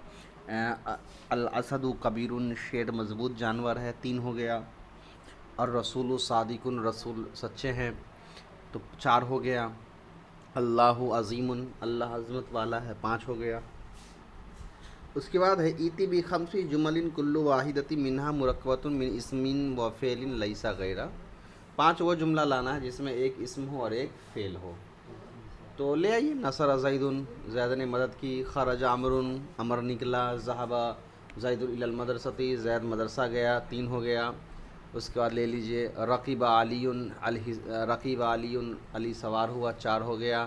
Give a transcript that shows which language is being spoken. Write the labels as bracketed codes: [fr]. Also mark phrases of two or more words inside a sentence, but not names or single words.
[ar] الاسد کبیر، [ur] شیر مضبوط جانور ہے، 3 ہو گیا۔ [ar] الرسول صادق، [ur] رسول سچے ہیں، تو 4 ہو گیا۔ [ar] اللہ عظیم، [ur] اللہ عظمت والا ہے، 5 ہو گیا۔ اس کے بعد ہے [ar] ایتی بخمسی جمل کل واحدۃ منہا مرکبۃ من اسم و فعل لیس غیر۔ [ur] 5 وہ جملہ لانا ہے جس میں ایک اسم ہو اور ایک فعل ہو، تو لے آئیے۔ [ar] نصر زید، [ur] زید نے مدد کی۔ [ar] خرج عمر، [ur] عمر نکلا۔ [ar] ذهب زید الی المدرسۃ، [ur] زید مدرسہ گیا، 3 ہو گیا۔ اس کے بعد لے لیجئے [ar] رقیب علی، رقیب علی، [ur] علی سوار ہوا، 4 ہو گیا۔